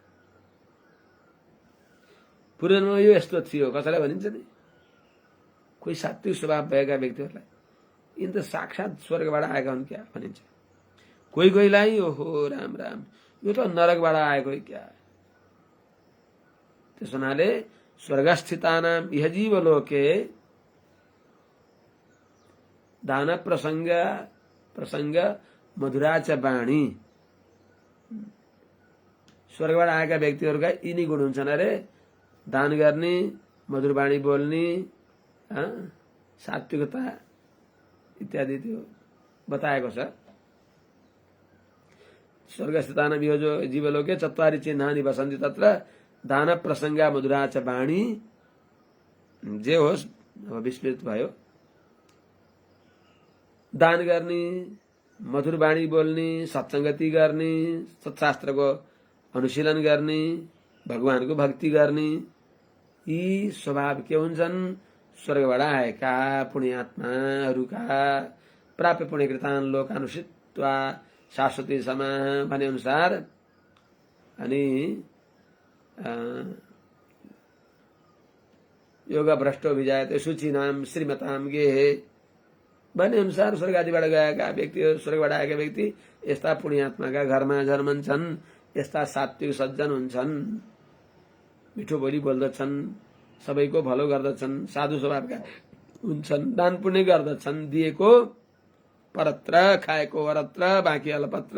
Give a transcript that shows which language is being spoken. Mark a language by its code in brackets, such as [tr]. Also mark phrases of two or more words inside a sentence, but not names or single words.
[ne] पूर्वजन्ममा यो यस्तो थियो कसैलाई भनिन्छ नि, कोही सात्विक स्वभाव भएका व्यक्तिहरूलाई यिनी त साक्षात स्वर्गबाट आएका हुन् क्या भनिन्छ। कोही कोहीलाई ओहो राम राम यो त नरकबाट आएको क्या। त्यस हुनाले [sa] स्वर्गस्थितानाम इह जीवलोके दान प्रसंग मधुराच बाणी। [ne] स्वर्गबाट आएका व्यक्तिहरूका यिनी गुण हुन्छन् अरे, दान गर्ने, मधुर बाणी बोल्ने, सात्विकता इत्यादि त्यो बताएको छ। [sa] स्वर्गस्थितानाम इह जो जीवलोके चत्वारि चिन्हानि वसन्ति तत्र दान प्रसंगा मधुराच बाणी। [ne] जे होस् अब विस्मृत भयो। दान गर्ने, मधुर बाणी बोल्ने, सत्संगति गर्ने, सत्शास्त्रको अनुशीलन गर्ने, भगवानको भक्ति गर्ने, यी स्वभाव के हुन्छन्? स्वर्गबाट आएका पुण्यात्माहरूका [sa] प्राप्य पुण्यकृतान् लोकानुषित्वा शाश्वती समा [ne] भने अनुसार। अनि [sa] योग भ्रष्टो विजायते शुचिनाम श्रीमताम गेहे [ne] भने अनुसार स्वर्ग आदिबाट गएका व्यक्ति, स्वर्गबाट आएका व्यक्ति यस्ता पुण्यात्माका घरमा जन्मन्छन्, यस्ता सात्विक सज्जन हुन्छन्, मिठो बोली बोल्दछन्, सबैको भलो गर्दछन्, साधु स्वभावका हुन्छन्, दान पुण्य गर्दछन्, दिएको परत्र खाएको वरत्र बाँकी अलपत्र।